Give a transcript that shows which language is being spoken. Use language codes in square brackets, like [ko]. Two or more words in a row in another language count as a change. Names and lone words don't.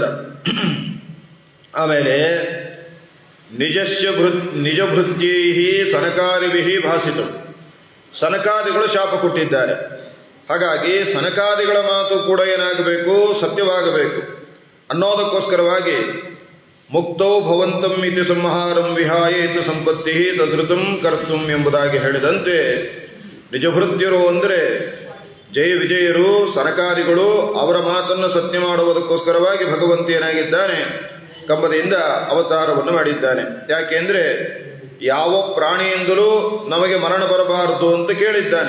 [kn] ಆಮೇಲೆ [sa] ನಿಜ ಭೃತ್ಯೈ ಸನಕಾದಿಭಿ ಭಾಸಿತು, [kn] ಸನಕಾದಿಗಳು ಶಾಪ ಕೊಟ್ಟಿದ್ದಾರೆ. ಹಾಗಾಗಿ ಸನಕಾದಿಗಳ ಮಾತು ಕೂಡ ಏನಾಗಬೇಕು? ಸತ್ಯವಾಗಬೇಕು ಅನ್ನೋದಕ್ಕೋಸ್ಕರವಾಗಿ [sa] ಮುಕ್ತೌ ಭವಂತಂ ಇತಿ ಸಂಹಾರಂ ವಿಹಾಯ ಇತಿ ಸಂಪತ್ತಿ ತದೃತಂ ಕರ್ತುಂ [kn] ಎಂಬುದಾಗಿ ಹೇಳಿದಂತೆ ನಿಜಭೃತ್ಯರು ಅಂದರೆ ಜಯ ವಿಜಯರು, ಸನಕಾದಿಗಳು, ಅವರ ಮಾತನ್ನು ಸತ್ಯ ಮಾಡುವುದಕ್ಕೋಸ್ಕರವಾಗಿ ಭಗವಂತ ಏನಾಗಿದ್ದಾನೆ? ಕಂಬದಿಂದ ಅವತಾರವನ್ನು ಮಾಡಿದ್ದಾನೆ. ಯಾಕೆಂದ್ರೆ ಯಾವ ಪ್ರಾಣಿಯಿಂದಲೂ ನಮಗೆ ಮರಣ ಬರಬಾರದು ಅಂತ ಕೇಳಿದ್ದಾನೆ.